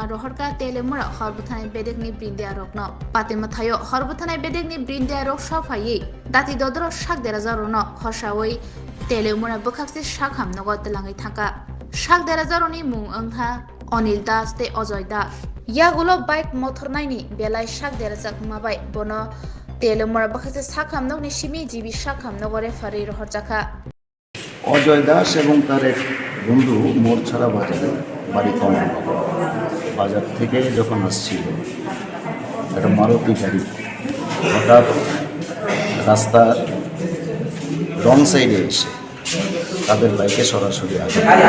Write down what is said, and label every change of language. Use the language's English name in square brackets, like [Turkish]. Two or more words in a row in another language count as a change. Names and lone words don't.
[Kok Borok] rohorka telemura horbuthani bedekni brindia rokno patima thayo horbuthani bedekni brindia rok sofai dati dodro shak derajarono khosawoi telemura bukhakse shakham nogo telangai thaka shak derajaroni mung angha Anil Das te Ajoy Das yagulo [English] bike motor [Kok Borok] naini belai shak derajak mabai bono telemura bukhakse shakham nogni simi jibi shakham nogore fari rohorjaka [Bangla] অজয় দাস এবং তার এক বন্ধু মোরছাড়া বাজারে বাড়ি কমান বাজার থেকে যখন আসছিল একটা মারুতি গাড়ি হঠাৎ রাস্তার [English] wrong side [Bangla] এসে তাদের বাইকে সরাসরি আঘাত